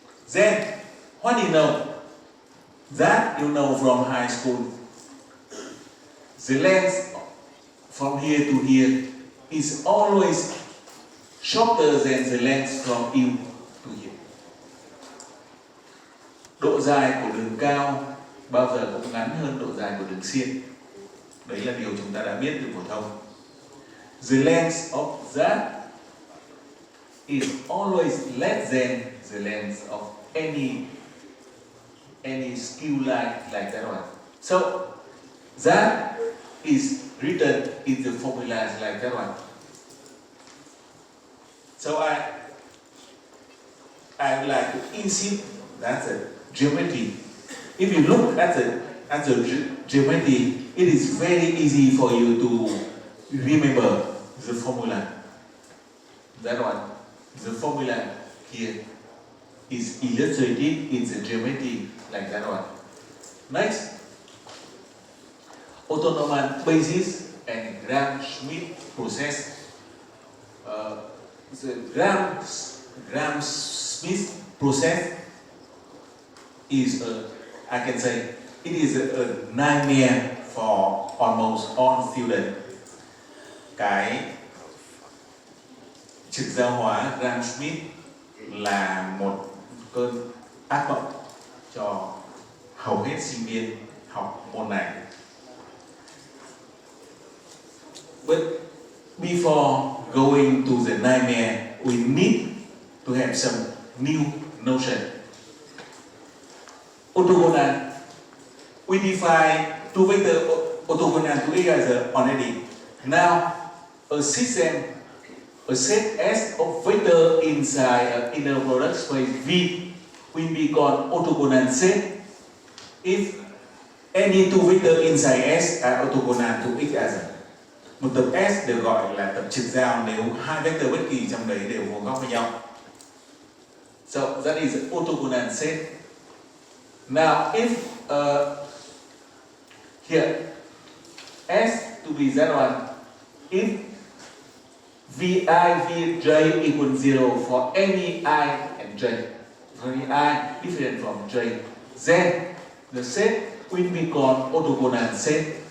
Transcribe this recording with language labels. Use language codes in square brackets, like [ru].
[en] Then, what you know? That you know from high school. The length from here to here is always shorter than the length from U to here. [vi] Độ dài của đường cao bao giờ cũng ngắn hơn độ dài của đường xiên. Đấy là điều chúng ta đã biết từ phổ thông. [en] The length of that is always less than the length of any skew line like that one. So that is written in the formulas like that one. So I would like to insist that's a geometry. If you look at the geometry, it is very easy for you to remember the formula. That one, the formula here is illustrated in the geometry like that one. Next, autonomous basis and Gram-Schmidt process. The Gram-Schmidt process is I can say it is a nightmare for almost all students. [vi] Cái trực giao hóa Gram-Schmidt là một cơn ác mộng cho hầu hết sinh viên học môn này. [en] But before going to the nightmare, we need to have some new notion. Orthogonal. We define two vectors orthogonal to each other already. Now, a system, a set S of vectors inside an inner product space V will be called orthogonal set if any two vectors inside S are orthogonal to each other. [vi] Một tập S được gọi là tập trực giao nếu hai vector bất kỳ trong đấy đều vuông góc với nhau. [en] So that is an orthogonal set. Now if here S to be that one, if Vi, Vj equals 0 for any I and j, for any I different from j, then the set will be called orthogonal set.